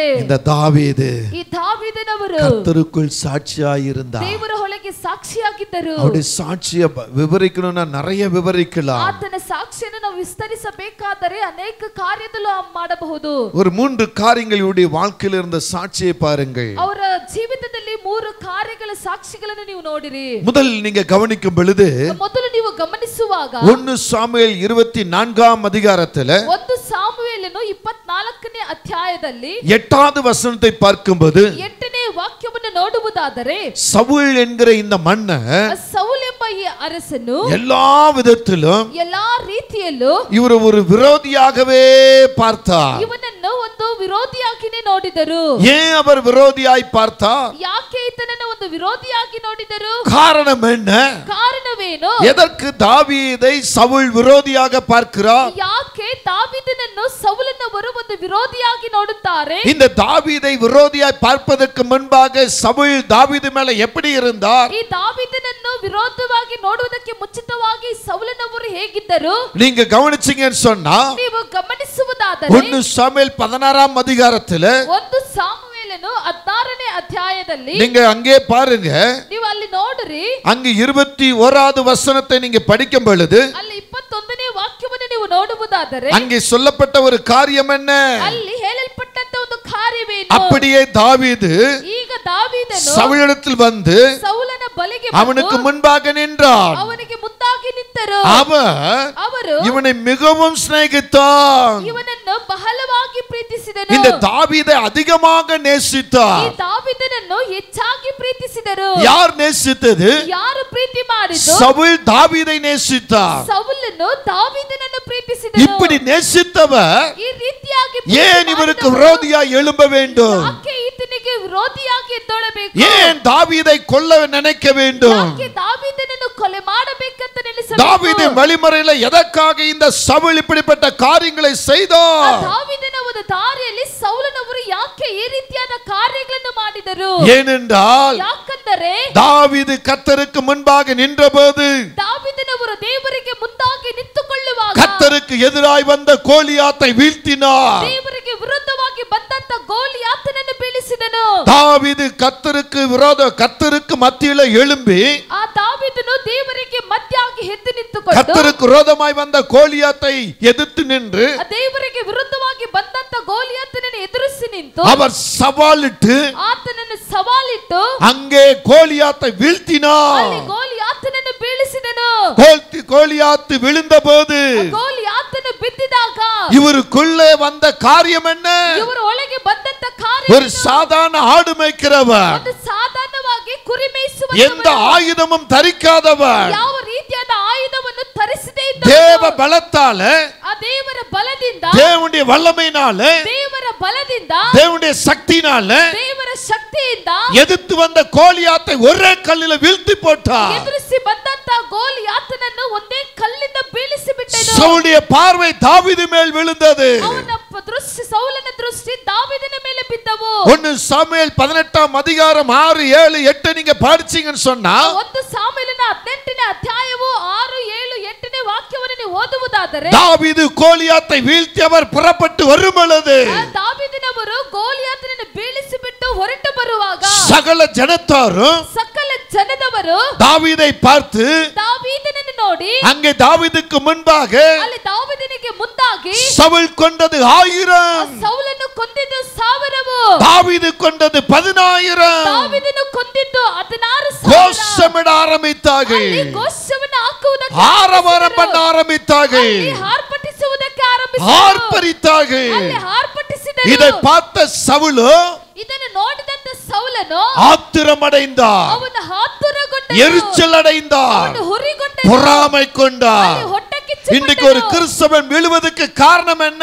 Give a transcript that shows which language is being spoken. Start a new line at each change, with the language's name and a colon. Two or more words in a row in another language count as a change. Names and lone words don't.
Tamil: இந்த தாவீது
Kannada: ಈ ದಾವೀದನವರು
Tamil: கர்த்தருக்குள் சாட்சியா இருந்தார்.
Kannada: ದೇವರ ಒಳಗೆ ಸಾಕ್ಷಿಯಾಗಿದ್ದರು.
Tamil: அவருடைய சாட்சியை விவரிக்கணும்னா நிறைய விவரிக்கலாம்.
Kannada: ಆತನ ಸಾಕ್ಷಿಯನ್ನು ನಾವು ವಿಸ್ತರಿಸಬೇಕಾದರೆ ಅನೇಕ ಕಾರ್ಯದಲ್ಲೂ ಮಾಡಬಹುದು.
Tamil: ஒரு 3 காரியங்கள் இவருடைய வாழ்க்கையில் இருந்த சாட்சியை பாருங்கள்.
Kannada: ಅವರ ಜೀವಿತದಲ್ಲಿ 3 ಕಾರ್ಯಗಳ ಸಾಕ್ಷಿಗಳನ್ನು ನೀವು ನೋಡಿರಿ.
Tamil: முதல் நீங்க கவனிக்கும் பொழுது
Kannada: ಮೊದಲು ನೀವು ಗಮನಿಸುವಾಗ
Tamil: 1 சாமுவேல் 24ஆம் அதிகாரத்துல
Kannada: 1 ಸಾಮುವೇಲನು 24ನೇ ಅಧ್ಯಾಯದಲ್ಲಿ
Tamil: 8வது வசனத்தை பார்க்கும்போது
Kannada: 8ನೇ ವಾಕ್ಯವನ್ನು ನೋಡುವುದಾದರೆ,
Tamil: சவுல் என்கிற இந்த மன்னன்
Kannada: ಸೌಲ್ ಎಂಬ ಈ ಅರಸನು
Tamil: எல்லா விதத்திலும்
Kannada: ಎಲ್ಲಾ ರೀತಿಯಲ್ಲೂ
Tamil: இவர் ஒரு விரோதியாகவே பார்த்தார்.
Kannada: ಇವನನ್ನು ಒಂದು ವಿರೋಧಿಯಾಗಿನೇ ನೋಡಿದರು.
Tamil: ஏன் அவர் விரோதியாய் பார்த்தார்?
Kannada: ಯಾಕೆ ಈತನನ್ನು ಒಂದು ವಿರೋಧಿಯಾಗಿ ನೋಡಿದರು?
Tamil: காரணம் என்ன?
Kannada: ಕಾರಣವೇನು?
Tamil: எதற்கு தாவீதை சவுல் விரோதியாக பார்க்கிறார்?
Kannada: ಯಾಕೆ ದಾವೀದನನ್ನು ಸೌಲನವರು ಒಂದು ವಿರೋಧಿಯಾಗಿ ನೋಡುತ್ತಾರೆ?
Tamil: இந்த தாவீதை விரோதியாய் பார்ப்பதற்கு முன்பாக சவுல் தாவீது மேல எப்படி இருந்தார்?
Kannada: ಈ ದಾವೀದನನ್ನು ವಿರೋಧವಾಗಿ ನೋಡುವುದಕ್ಕೆ ಮುಂಚಿತವಾಗಿ ಸೌಲನವರು ಹೇಗಿದ್ದರು?
Tamil: நீங்க கவனிச்சீங்கன்னு சொன்னா
Kannada: ನೀವು ಗಮನಿಸುವುದಾದರೆ
Tamil: 1 சாமுவேல் 16ஆம் அதிகாரத்துல
Kannada: 1 ಸಾಮುವೇಲನು 16ನೇ ಅಧ್ಯಾಯದಲ್ಲಿ
Tamil: நீங்க அங்கே பாருங்க.
Kannada: ನೀವು ಅಲ್ಲಿ ನೋಡಿರಿ.
Tamil: அங்கு 21வது வசனத்தை நீங்க படிக்கும் பொழுது
Kannada: ಅಲ್ಲಿ 21ನೇ ವಾಕ್ಯವನ್ನು ನೀವು ನೋಡುವುದಾದರೆ
Tamil: அங்கே சொல்லப்பட்ட ஒரு காரியம் என்ன?
Kannada: ಅಲ್ಲಿ ಹೇಳಲ್ಪಟ್ಟಂತ ಒಂದು ಕಾರ್ಯವೇನು?
Tamil: அப்படியே தாவீது
Kannada: ಈಗ ದಾವೀದನು
Tamil: சவுலிடத்தில் வந்து
Kannada: ಸೌಲನ ಬಳಿಗೆ
Tamil: அவனுக்கு
Kannada: ಬಂದು
Tamil: முன்பாக நின்றான்.
Kannada: ಅವನಿಗೆ ಮುಂದಾಗಿ ನಿಂತರು. ಅವರು
Tamil: இவனை மிகவும் சிநேகித்தான்.
Kannada: ಇವನನ್ನು ಬಹಳವಾಗಿ ಪ್ರೀತಿಸಿದನು.
Tamil: இந்த தாவீதை அதிகமாக
Kannada: ಈ
Tamil: நேசித்தார்.
Kannada: ದಾವೀದನನ್ನು ಹೆಚ್ಚಾಗಿ ಪ್ರೀತಿಸಿದರು.
Tamil: யார் நேசித்தது?
Kannada: ಯಾರು ಪ್ರೀತಿ ಮಾಡಿದ್ದು?
Tamil: சவுல் தாவீதை நேசித்தார்.
Kannada: ಸೌಲನು ದಾವೀದನನ್ನು ಪ್ರೀತಿಸಿದನು.
Tamil: இப்படி நேசித்தவர்
Kannada: ಈ ರೀತಿಯಾಗಿ
Tamil: ஏன் இவருக்கு விரோதியாய் எழும்ப வேண்டும்?
Kannada: ಯಾಕೆ ಈತನಿಗೆ ವಿರೋಧಿಯಾಗಿ ಎದ್ದೊಳಬೇಕು?
Tamil: ஏன் தாவீதை கொல்ல நினைக்க வேண்டும்?
Kannada: ಯಾಕೆ ದಾವೀದನನ್ನು ಕೊಲೆ ಮಾಡಬೇಕಂತ ನೆನೆಸಬೇಕು?
Tamil: தாவீதின் வழிமுறையில எதற்காக இந்த சவுல் இப்படிப்பட்ட காரியங்களை செய்தார்?
Kannada: ದಾವೀದನ ಒಂದು ದಾರಿಯಲ್ಲಿ ಸೌಲನವರು ಯಾಕೆ ಈ ರೀತಿಯಾದ ಕಾರ್ಯಗಳನ್ನು ಮಾಡಿದರು?
Tamil: ஏனென்றால்
Kannada: ಯಾಕಂದರೆ
Tamil: தாவீது கர்த்தருக்கு முன்பாக நின்றபோது
Kannada: ದಾವೀದನವರು ದೇವರಿಗೆ ಮುಂದಾಗಿ ನಿಂತುಕೊಳ್ಳುವಾಗ
Tamil: கர்த்தருக்கு எதிராய் வந்த கோலியாத்தை வீழ்த்தினார்.
Kannada: ದೇವರಿಗೆ ವಿರುದ್ಧವಾಗಿ ಬಂದಂತ ಗೋಲಿಯಾತನನ್ನು ಬೀಳಿಸಿದನು.
Tamil: தாவீது கர்த்தருக்கு மத்தியில எழும்பி
Kannada: ಆ ದಾವೀದನು ದೇವರಿಗೆ ಮಧ್ಯಾಗಿ ಎದ್ದು ನಿಂತುಕೊಂಡು
Tamil: கர்த்தருக்கு விரோதமாய் வந்த கோலியாத்தை எதிர்த்து நின்று
Kannada: ಆ ದೇವರಿಗೆ ವಿರುದ್ಧವಾಗಿ ಬಂದಂತ ಗೋಲಿಯಾತನನ್ನು ಎದುರಿಸಿ ನಿಂತು
Tamil: அவர் சவாலிட்டு
Kannada: ಆತನನ್ನು ಸವಾಲಿಟ್ಟು
Tamil: அங்கே கோலியாத்தை வீழ்த்தினார்.
Kannada: ಅಲ್ಲಿ ಗೋಲಿಯಾತನನ್ನು ಬೀಳಿಸಿದನು.
Tamil: கோலியாத்து விழுந்தபோது
Kannada: ಗೋಲಿಯಾತನು ಬಿದ್ದಿದಾಗ
Tamil: இவருக்குள்ளே வந்த காரியம் என்ன?
Kannada: ಇವರ ಒಳಗೆ ಬಂದಂತ ಕಾರ್ಯ
Tamil: ஒரு சாதாரண ஆடு மேய்க்கிறவர்,
Kannada: ಒಂದು ಸಾಧಾರಣವಾಗಿ ಕುರಿ ಮೇಯಿಸುವ
Tamil: எந்த ஆயுதமும் தரிக்காதவர்,
Kannada: ಯಾವ ರೀತಿಯಾದ ಆಯುಧವನ್ನು ಧರಿಸದೇ
Tamil: தேவ
Kannada: ಇದ್ದವನು
Tamil: பலத்தால,
Kannada: ಆ ದೇವರ ಬಲದಿಂದ
Tamil: தேவனுடைய வல்லமையினால,
Kannada: ದೇವರ ಬಲದಿಂದ
Tamil: தேவனுடைய சக்தியினால
Kannada: ದೇವರ ಶಕ್ತಿಯಿಂದ
Tamil: எதிர்த்து வந்த கோலியாத்தை ஒரே கல்லில வீழ்த்தி போட்டார்.
Kannada: ಎದುರಿಸಿ ಬಂದಂತ ಗೋಲಿಯಾತನನ್ನು ಒಂದೇ ಕಲ್ಲಿಂದ ಬೀಳಿಸಿ ಬಿಟ್ಟನು.
Tamil: சவுலுடைய பார்வை தாவீது மேல் விழுந்தது.
Kannada: ಅವನ ದೃಷ್ಟಿ ಸೌಲನ ದೃಷ್ಟಿ ದಾವೀದನ ಮೇಲೆ ಬಿದ್ದವು.
Tamil: 1 சாமுவேல் 18ஆம் அதிகாரம் 6, 7, 8 நீங்க படிச்சீங்கன்னு சொன்னா
Kannada: 1 ಸಾಮುವೇಲನ 18ನೇ ಅಧ್ಯಾಯವು 6, 7, 8ನೇ ವಾಕ್ಯವನ್ನು ನೀವು ಓದುವುದಾದರೆ
Tamil: தாவீது கோலியாத்தை வீழ்த்தி அவர் புறப்பட்டு வரும் பொழுது
Kannada: ದಾವೀದನವರು ಗೋಲಿಯಾತನನ್ನು ಬೀಳಿಸಿ ಬಿಟ್ಟು ಹೊರಟು ಬರುವಾಗ
Tamil: சகல ஜனத்தாரும்
Kannada: ಸಕಲ ಜನದವರು
Tamil: தாவீதை பார்த்து
Kannada: ದಾವೀದನನ್ನು ನೋಡಿ
Tamil: அங்கே தாவீதுக்கு முன்பாக
Kannada: ಅಲ್ಲಿ ದಾವೀದನಿಗೆ ಮುಂದಾಗಿ
Tamil: சவுல் கொண்டது 1000,
Kannada: ಸೌಲನು ಕೊಂದಿದ್ದು 1000,
Tamil: தாவீது கொண்டது 10000.
Kannada: ದಾವೀದನು ಕೊಂದಿದ್ದು 16000.
Tamil: கோஷமிட ஆரம்பித்தார்கள்,
Kannada: ಅಲ್ಲಿ ಘೋಷವನ್ನು ಹಾಕುವುದಕ್ಕೆ
Tamil: ஆரவாரம் பண்ண ஆரம்பித்தார்கள்,
Kannada: ಅಲ್ಲಿ ಹಾರ್ಪಟಿಸುವುದಕ್ಕೆ ಆರಂಭಿಸಿದರು.
Tamil: ஆர்ப்பரித்தார்கள்.
Kannada: ಅಲ್ಲಿ ಹಾರ್ಪಟಿಸಿದರು.
Tamil: இதை பார்த்த சவுல்
Kannada: ಇದನ್ನು ನೋಡಿದಂತ ಸೌಲನು
Tamil: ஆத்திரமடைந்தார்,
Kannada: ಅವನು ಆತುರಗೊಂಡನು,
Tamil: எரிச்சல் அடைந்தார்,
Kannada: ಅವನು ಹುರಿಗೊಂಡನು,
Tamil: பொறாமை கொண்டார்.
Kannada: ಅಲ್ಲಿ ಹೊಟ್ಟೆ ಕಿಚ್ಚುಕೊಂಡನು.
Tamil: இன்றைக்கு ஒரு கிறிஸ்தவன் விழுவதற்கு காரணம் என்ன?